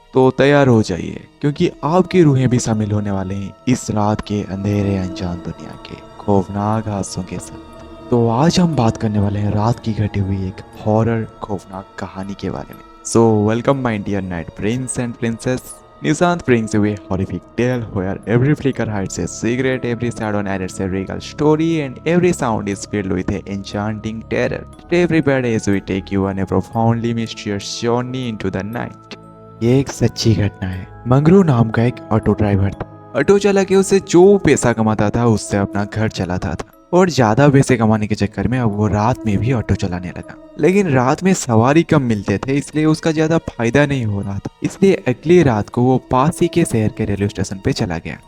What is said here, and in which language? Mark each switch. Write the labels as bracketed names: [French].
[Hindi] तो तैयार हो जाइए, क्योंकि आपकी रूहें भी शामिल होने वाले हैं इस रात के अंधेरे अनजान दुनिया के खौफनाक हादसों के साथ। तो आज हम बात करने वाले हैं रात की घटी हुई एक हॉरर खौफनाक कहानी के बारे में। [English] So welcome my dear night prince and princess. Nishant brings you a horrific tale where every flicker hides a secret, every shadow narrates a regal story, and every sound is filled with an enchanting terror. Stay prepared as we take you on a profoundly mysterious journey into the night. [Hindi] ये एक सच्ची घटना है। मंगरू नाम का एक auto driver था। Auto चला के उसे जो पैसा कमाता था उससे अपना घर चलाता था, और ज्यादा पैसे कमाने के चक्कर में अब वो रात में भी ऑटो चलाने लगा। लेकिन रात में सवारी कम मिलते थे, इसलिए उसका ज्यादा फायदा नहीं हो रहा था। इसलिए अगली रात को वो पास ही के शहर के रेलवे स्टेशन पे चला गया।